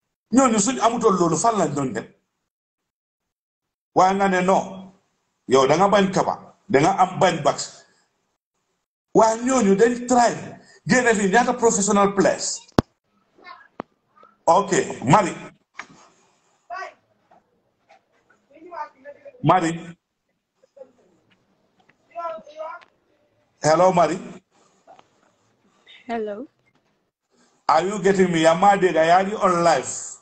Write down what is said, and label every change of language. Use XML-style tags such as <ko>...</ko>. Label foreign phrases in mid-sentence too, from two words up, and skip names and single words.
<wo>ñooñu suñ amutoon loolu fan lañ doon dem waaye nga ne non yow da nga bañ Kaba da nga am bañ Bax waaye ñooñu dañ try génne fii ñaata</wo> <en>professional players</en> <wo>ok Mari hello Mari.</wo> <en>Hello. Are you getting me? Yamade Gayani on live.</en>